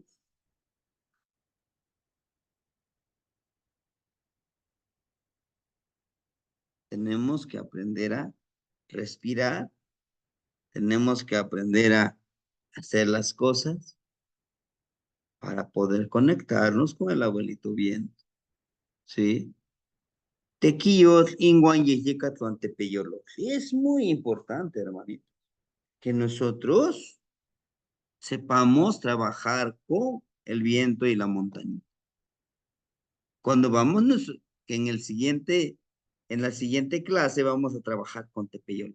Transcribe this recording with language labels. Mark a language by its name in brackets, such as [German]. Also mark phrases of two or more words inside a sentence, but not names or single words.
[Spanish] Tenemos que aprender a respirar, tenemos que aprender a hacer las cosas para poder conectarnos con el abuelito bien, ¿sí? [Nahuatl languages] Tequillos, inguan, yeyecatl, tepeyolo. [Spanish] Sí, es muy importante, hermanito, que nosotros sepamos trabajar con el viento y la montaña. Cuando vamos, que en la siguiente clase vamos a trabajar con tepeyolo.